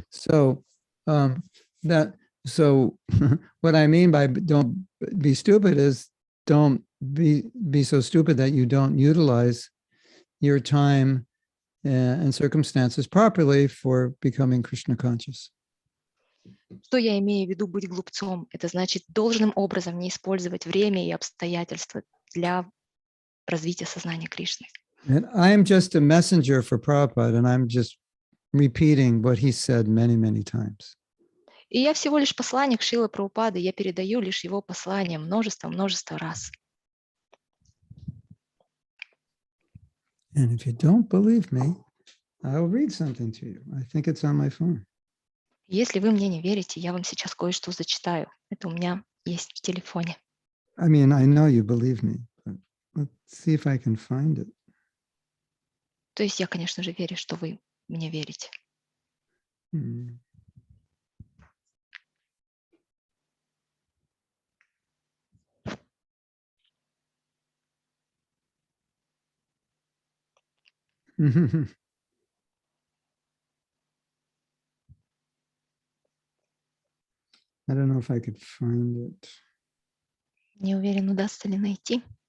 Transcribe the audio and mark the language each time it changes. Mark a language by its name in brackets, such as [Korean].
[English] So what I mean by don't be stupid is don't be so stupid that you don't utilize your time and circumstances properly for becoming Krishna conscious. [Russian] Что я имею в виду быть глупцом? Это значит должным образом не использовать время и обстоятельства для развития сознания Кришны. [English] And I am just a messenger for Prabhupada, and I'm just repeating what he said many, many times. [Russian] И я всего лишь посланник Шрилы Прабхупады, я передаю лишь его послание множество раз. [English] And if you don't believe me, I'll read something to you. I think it's on my phone. [Russian] Если вы мне не верите, я вам сейчас кое-что зачитаю. Это у меня есть в телефоне. [English] I mean, I know you believe me, but let's see if I can find it. [Russian] То есть я, конечно же, верю, что вы мне верите. [English] I don't know if I could find it. [Russian] Не уверен, удастся ли найти.